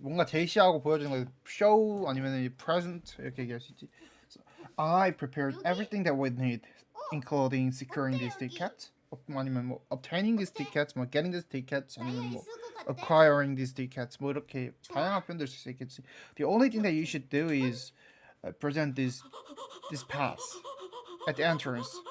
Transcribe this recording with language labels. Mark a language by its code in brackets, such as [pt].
[ko] 뭔가 제시하고 보여주는 거 show 아니면 present 이렇게 얘기할 수 있지. [en] So, I prepared everything that we need, including securing these tickets. [ko] 아니면 뭐 [en] obtaining these tickets, [ko] 뭐 [en] getting these tickets, 아니면 뭐 acquiring these tickets. [ko] 뭐 이렇게 다양한 표현들 쓸 수 있겠지. [en] The only thing that you should do is present this pass at the entrance.